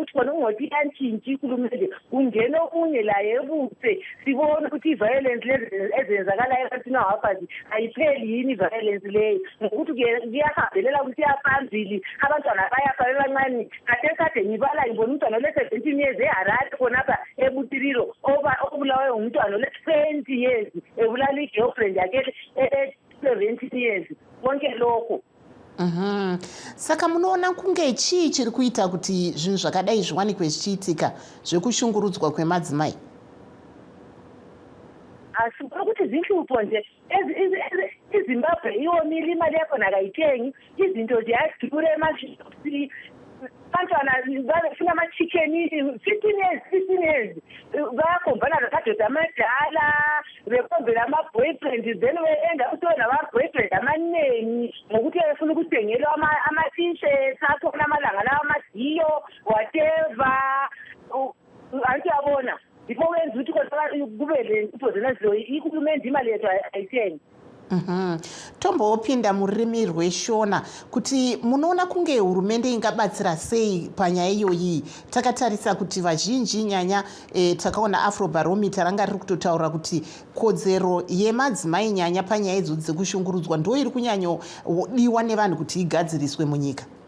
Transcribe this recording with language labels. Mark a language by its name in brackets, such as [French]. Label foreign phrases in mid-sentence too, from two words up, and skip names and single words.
[North Ndebele] ukuthi khona ungothi iyantshintsha ikhulumendi kungena okunye laye ebuthe sibona ukuthi i-violence lezi ezenzakalayo ebantwini abafazi ayipheli yini i-violence leyo ngokuthi kuyahambelela ukuthi iyaphambili abantwana bayafa bebancane kade ngibala ngibona umntwana ole-17 years eHarare khonapha ebutiriro obulawe ngumntwana ole-20 years ebulala i-girlfriend yakhe 17 years konke lokho. [Shona] Saka munoona kunge chii chiri kuita kuti zvinhu zvakadai zviwanikwe zvichiitika zvekushungurudzwa kwemadzimai? [North Ndebele] Asi kuti zinhlupho nje iZimbabwe iwomile imali yakhona akayithengi izinto ziyadura emashopsi abantwana bafuna ama-chicken 15 years bayakhombana namadoda amadala bekhombela ama-boyfriend then be-enda ukuthi nama-boyfriend amaningi ngokuthi befuna ukuthengelwa ama-t-shirts akhona amalanga lawa amadiyo whatever anti yabona yikho kwenza ukuthi kube le nto zenazo ikhulumendi imali yethu ayithengi. [Shona] Tombopinda mururimi rweshona kuti munoona kunge hurumende ingabatsira sei panyaya iyoyi takatarisa kuti vazhinji nyanya takaona afrobarometer ranga riri kutotaura kuti kodzero yemadzimai nyanya panyaya idzo dzekushungurudzwa ndo iri kunyanyodiwa nevanhu kuti igadziriswe munyika.